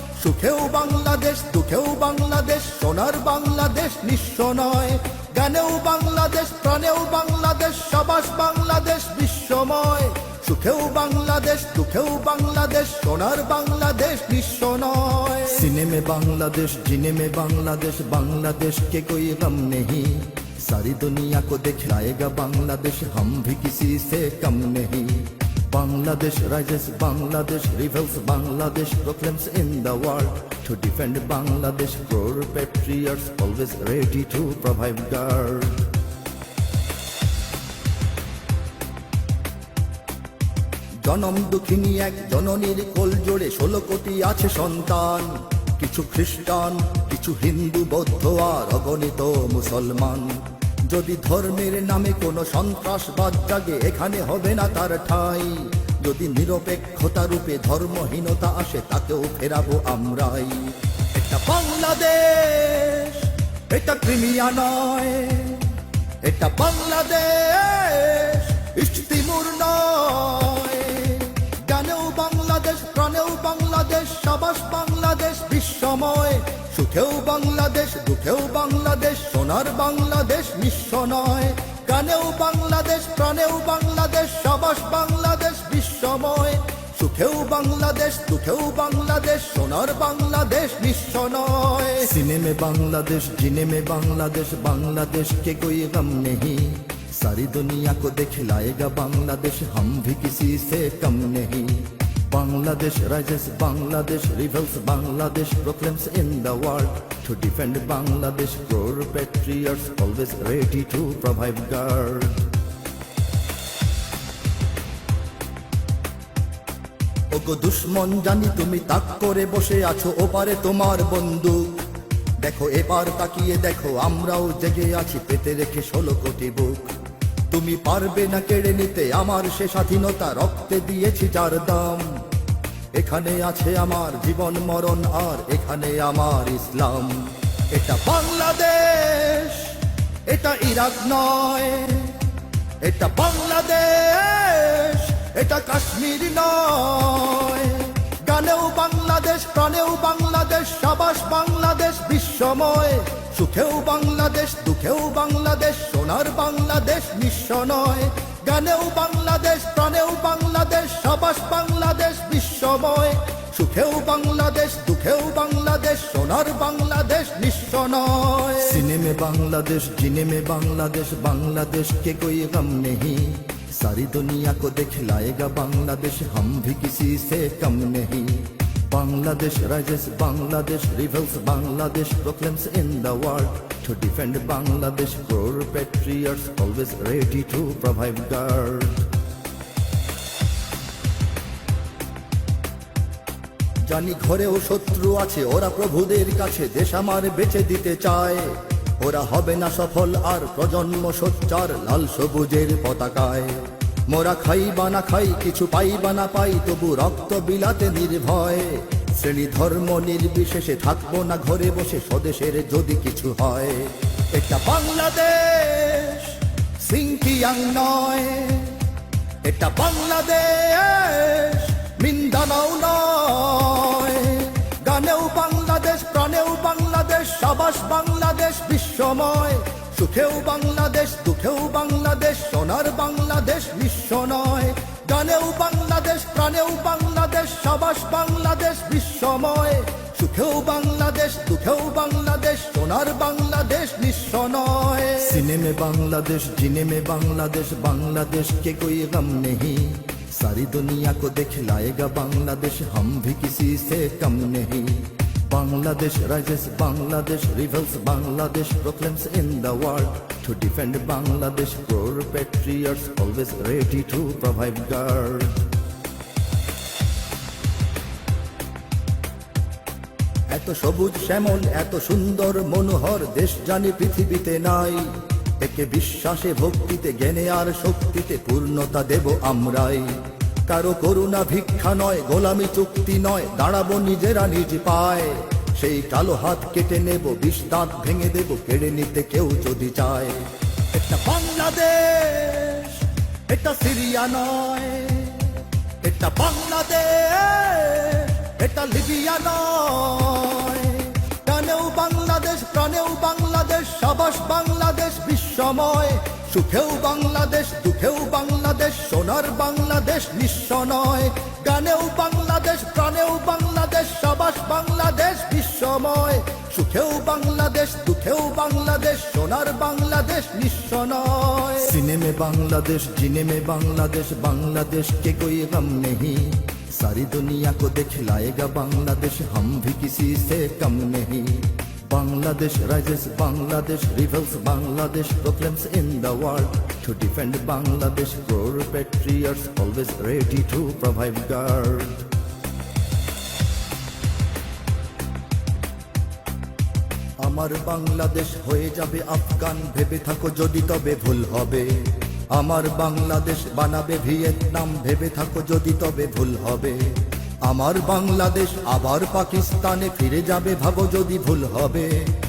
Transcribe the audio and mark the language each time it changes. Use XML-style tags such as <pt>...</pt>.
<bn>সুখেও বাংলাদেশ, দুঃখেও বাংলাদেশ, সোনার বাংলাদেশ নিঃস্ব নয়। গানেও বাংলাদেশ, প্রাণেও বাংলাদেশ, সাবাস বাংলাদেশ বিশ্বময়। সুখেও বাংলাদেশ, দুঃখেও বাংলাদেশ, সোনার বাংলাদেশ নিঃস্ব নয়।</bn> <hi>সিনেমে बांग्लादेश, जीने में बांग्लादेश, बांग्लादेश के कोई गम नहीं। सारी दुनिया को दिखलाएगा बांग्लादेश, हम भी किसी से कम नहीं।</hi> <en>Bangladesh rises, Bangladesh rebels, Bangladesh proclaims in the world. To defend Bangladesh, core patriots always ready to provide guard.</en> <bn>জনম দুঃখিনী এক জননীর কোল জোড়ে 16 কোটি আছে সন্তান। কিছু খ্রিস্টান, কিছু হিন্দু, বৌদ্ধ আর অগণিত মুসলমান। যদি ধর্মের নামে কোনো সন্ত্রাসবাদ জাগে, এখানে হবে না তার ঠাঁই। যদি নিরপেক্ষতা রূপে ধর্মহীনতা আসে, তাকেও ফেরাবো আমরাই। এটা বাংলাদেশ, এটা ক্রিমিয়া নয়। এটা বাংলাদেশ, ইস্ট তিমুর নয়। গানেও বাংলাদেশ, প্রাণেও বাংলাদেশ, সাবাস বাংলাদেশ বিশ্বময়। সুখেও বাংলাদেশ, দুঃখেও বাংলাদেশ, সোনার বাংলাদেশ নিঃস্ব নয়। গানেও বাংলাদেশ, প্রাণেও বাংলাদেশ, সাবাস বাংলাদেশ বিশ্বময়। সুখেও বাংলাদেশ, দুঃখেও বাংলাদেশ, সোনার বাংলাদেশ নিঃস্ব নয়।</bn> <hi>सीने में बांग्लादेश, जीने में बांग्लादेश, बांग्लादेश के कोई गम नहीं। सारी दुनिया को दिखलाएगा बांग्लादेश, हम भी किसी से कम नहीं।</hi> <en>Bangladesh rises, Bangladesh rebels, Bangladesh proclaims in the world. To defend Bangladesh, core patriots always ready to provide guard.</en> <bn>ওগো দুশ্মন, জানি তুমি তাক করে বসে আছো, ওপারে তোমার বন্দুক। দেখো এবার তাকিয়ে দেখো, আমরাও জেগে আছি, পেতে রেখে 16 কোটি বুক। তুমি পারবে না কেড়ে নিতে আমার সে স্বাধীনতা, রক্তে দিয়েছি যার দাম। এখানে আছে আমার জীবন মরণ, আর এখানে আমার ইসলাম। এটা বাংলাদেশ, এটা ইরাক নয়। এটা বাংলাদেশ, এটা কাশ্মীর নয়। গানেও বাংলাদেশ, প্রাণেও বাংলাদেশ, সাবাস বাংলাদেশ বিশ্বময়। সুখেও বাংলাদেশ, দুঃখেও বাংলাদেশ, সোনার বাংলাদেশ নিঃস্ব নয়। গানেও বাংলাদেশ, প্রাণেও বাংলাদেশ, সাবাস বাংলাদেশ বিশ্বময়। সুখেও বাংলাদেশ, দুঃখেও বাংলাদেশ, সোনার বাংলাদেশ নিঃস্ব নয়।</bn> <hi>सीने में बांग्लादेश, जीने में बांग्लादेश, बांग्लादेश के कोई गम नहीं। सारी दुनिया को दिखलाएगा बांग्लादेश, हम भी किसी से कम नहीं।</hi> <en>Bangladesh rises, Bangladesh rebels, Bangladesh proclaims in the world. To defend Bangladesh, core patriots always ready to provide guard.</en> <bn>জানি ঘরেও শত্রু আছে, ওরা প্রভুদের কাছে দেশ আমার বেঁচে দিতে চায়। ওরা হবে না সফল আর প্রজন্ম সোচ্চার লাল সবুজের পতাকায়। মোরা খাই বা না খাই, কিছু পাই বা না পাই, তবু রক্ত বিলাতে নির্ভয়। শ্রেণী ধর্ম নির্বিশেষে থাকবো না ঘরে বসে, স্বদেশের যদি কিছু হয়। এটা বাংলাদেশ, সিংকিয়াং নয়। এটা বাংলাদেশ, মিন্দানাও নয়। গানেও বাংলাদেশ, প্রাণেও বাংলাদেশ, সাবাস বাংলাদেশ বিশ্বময়। সুখেও বাংলাদেশ, দুঃখেও বাংলাদেশ, সোনার বাংলাদেশ নিঃস্ব নয়। গানেও বাংলাদেশ, প্রাণেও বাংলাদেশ, সাবাস বাংলাদেশ বিশ্বময়। সুখেও বাংলাদেশ, দুঃখেও বাংলাদেশ, সোনার বাংলাদেশ নিঃস্ব নয়।</bn> <hi>सीने में बांग्लादेश, जीने में बांग्लादेश, बांग्लादेश के कोई गम नहीं। सारी दुनिया को दिखलाएगा बांग्लादेश, हम भी किसी से कम नहीं।</hi> <en>Bangladesh rises, Bangladesh rebels, Bangladesh proclaims in the world. To defend Bangladesh, poor patriots always ready to provide guard.</en> <bn>এত সবুজ শ্যামল, এত সুন্দর মনোহর দেশ জানি পৃথিবীতে নাই। একে বিশ্বাসে ভক্তিতে জ্ঞানে আর শক্তিতে পূর্ণতা দেব আমরাই। কারো করুণা ভিক্ষা নয়, গোলামি চুক্তি নয়, দাঁড়াবো নিজেরা নিজ পায়। সেই কালো হাত কেটে নেব, বিষ দাঁত ভেঙে দেব, কেড়ে নিতে কেউ যদি চায়। এটা বাংলাদেশ, এটা সিরিয়া নয়। এটা বাংলাদেশ, এটা লিবিয়া নয়। প্রাণেও বাংলাদেশ, প্রাণেও বাংলাদেশ, সাবাস বাংলাদেশ বিশ্বময়। সুখেও বাংলাদেশ, দুঃখেও বাংলাদেশ, সোনার বাংলাদেশ নিঃস্ব নয়। গানেও বাংলাদেশ, প্রাণেও বাংলাদেশ, সাবাস বাংলাদেশ বিশ্বময়। সুখেও বাংলাদেশ, দুঃখেও বাংলাদেশ, সোনার বাংলাদেশ নিঃস্ব নয়।</bn> <hi>सीने में बांग्लादेश, जीने में बांग्लादेश, बांग्लादेश के कोई गम नहीं। सारी दुनिया को दिखलाएगा बांग्लादेश, हम भी किसी से कम नहीं।</hi> <en>Bangladesh rises, Bangladesh rebels, Bangladesh proclaims in the world. To defend Bangladesh, poor patriots always ready to provide guard.</en> <bn>আমার বাংলাদেশ হয়ে যাবে আফগান, ভেবে থাকো যদি তবে ভুল হবে। আমার বাংলাদেশ বানাবে ভিয়েতনাম, ভেবে থাকো যদি তবে ভুল হবে। আমার বাংলাদেশ আবার পাকিস্তানে ফিরে যাবে, ভাবো যদি ভুল হবে।</bn>